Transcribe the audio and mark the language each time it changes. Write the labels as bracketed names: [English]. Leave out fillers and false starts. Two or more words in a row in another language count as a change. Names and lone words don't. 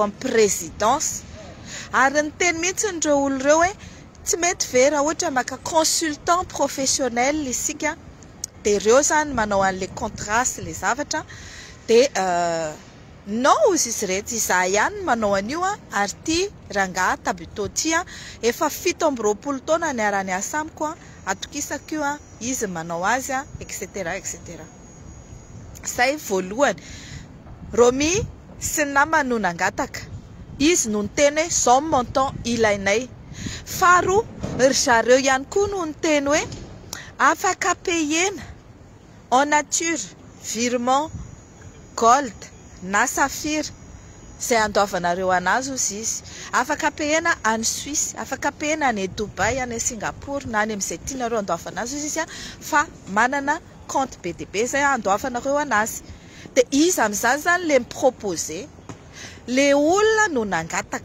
[Malagasy] amin'ny présidence ary ny teny mihitsy nireo olo ireo hoe tsy mety vera ohatra maka [French] consultant professionnel [Malagasy] isika dia ireo zany manao an' [French] le contrat [Malagasy] sy le zavatra dia non izy rehetra izaho ihany manao an'io ary ty rangahy Tabito ty efa 17 taona niara-niasa amiko atokisako io izy manao azy etc etc. Zay voalohany. Romy sy ny namany no nangataka. Izy no niteny hoe zao montant ilainay. Faharoa, ry zareo ihany koa no niteny hoe afaka payena [French] en nature, [Malagasy] virement gold na safira. Zay andoavanareo anazy ozy izy. Afaka payena any Suisse, afaka payena any Dubai, any Singapour, na any amin'izay tianareo andoavanazy ozy izy fa manana compte BDB zay andoavanareo anazy. De izy amin'izany zany le miproposé, le olona no nangataka.